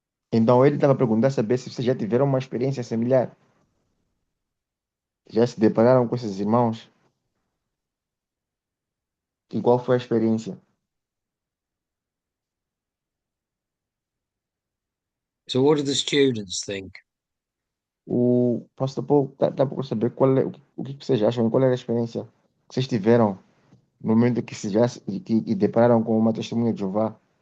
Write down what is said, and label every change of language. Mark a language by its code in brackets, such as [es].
[pt] Então ele estava a perguntar saber se vocês já tiveram uma experiência similar, já se depararam com esses irmãos e qual foi a experiência. [en] So, what do the students think? [pt] O pastor Paul tá por saber o que vocês acham, qual era a experiência que vocês tiveram no momento que se já que depararam com uma testemunha de Jeová.